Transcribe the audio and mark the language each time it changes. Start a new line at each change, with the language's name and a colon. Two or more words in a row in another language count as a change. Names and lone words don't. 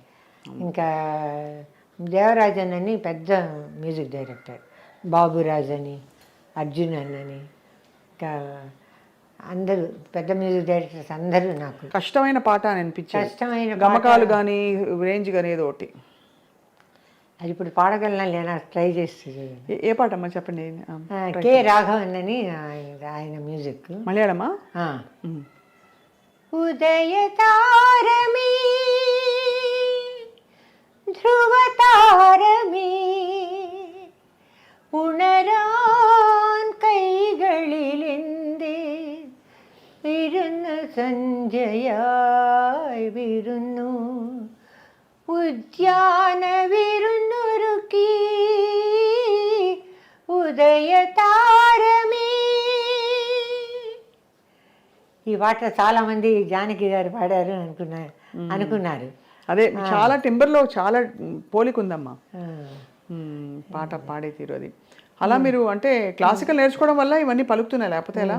Telugu: ఇంకా దేవరాజన్ అని పెద్ద
English: music director,
Telugu: బాబురాజ్ అని, అర్జున్ అని, ఇంకా అందరూ పెద్ద
English: music directors
Telugu: అందరూ నాకు కష్టమైన పాట అని అనిపించింది. కష్టమైన గమకాలు కానీ రేంజ్ కానీ ఏదో ఒకటి. అది ఇప్పుడు పాడగలనా లేనా ట్రై చేస్తుంది. ఏ పాట అమ్మా చెప్పండి. కె రాఘవన్ అని ఆయన మ్యూజిక్. మలయాళమా?
Malayalam: ഉദയതാരമേ ധ്രുവതാരമേ ഉണരാൻ കൈകളിലെന്തേ വിരുന്ന് സന്ധ്യയായി വിരുന്നു ഉദ്യാന വിരുന്നൊരുക്കി ഉദയതാരമേ.
Telugu: ఈ పాట చాలా మంది జానకి గారు పాడారు అనుకున్నారు. అదే చాలా టింబర్లో చాలా పోలిక ఉందమ్మా పాట పాడే తీరు అది. అలా మీరు అంటే క్లాసికల్ నేర్చుకోవడం వల్ల ఇవన్నీ పలుకుతున్నాయి, లేకపోతే ఎలా?